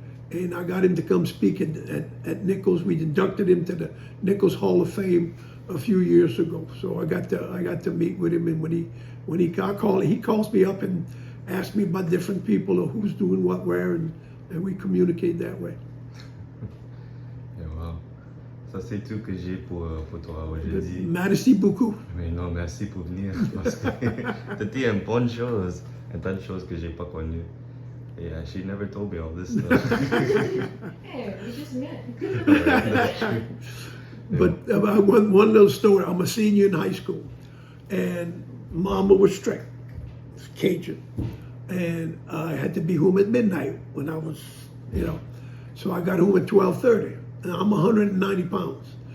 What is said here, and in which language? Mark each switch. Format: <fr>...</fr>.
<en>And I got him to come speak at Nicholls. We inducted him to the Nicholls Hall of Fame a few years ago. So I got to meet with him, and when he calls me up and asks me about different people or who's doing what where, and we communicate that way. Yeah, wow.</en> <fr>Ça, c'est tout que j'ai pour toi aujourd'hui. Merci beaucoup. Mais non, merci pour venir, parce que tu dis une bonne chose, un tas de choses que j'ai pas connues.</fr> <en>Yeah, she never told me all this stuff. Hey, we just met. That's true. But one little story. I'm a senior in high school, and Mama was strict, Cajun, and I had to be home at midnight when I was, So I got home at 12:30, and I'm 190 pounds.</en>